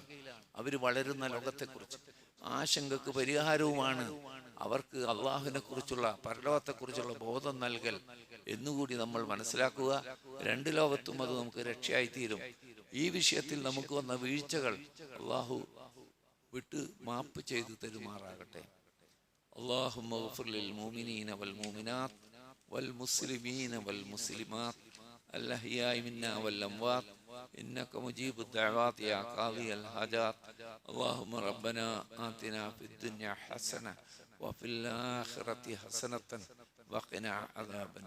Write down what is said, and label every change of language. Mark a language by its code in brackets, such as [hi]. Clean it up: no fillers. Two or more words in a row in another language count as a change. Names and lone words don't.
[ml] അവര് വളരുന്ന ലോകത്തെക്കുറിച്ച് ആശങ്കക്ക് പരിഹാരവുമാണ് അവർക്ക് അള്ളാഹുവിനെ കുറിച്ചുള്ള, പരലോകത്തെ കുറിച്ചുള്ള ബോധം നൽകൽ എന്നുകൂടി നമ്മൾ മനസ്സിലാക്കുക. രണ്ട് ലോകത്തും അത് നമുക്ക് രക്ഷയായി തീരും. ഈ വിഷയത്തിൽ നമുക്ക് വന്ന വീഴ്ചകൾ അള്ളാഹു വിട്ട് മാപ്പ് ചെയ്തു തരുമാറാകട്ടെ. [ar] اللهم اغفر للمؤمنين والمؤمنات والمسلمين والمسلمات الأحياء منا والأموات إنك مجيب الدعوات يا قاضي الحاجات. اللهم ربنا آتنا في الدنيا حسنة وفي الآخرة حسنة وقنا عذاب النار.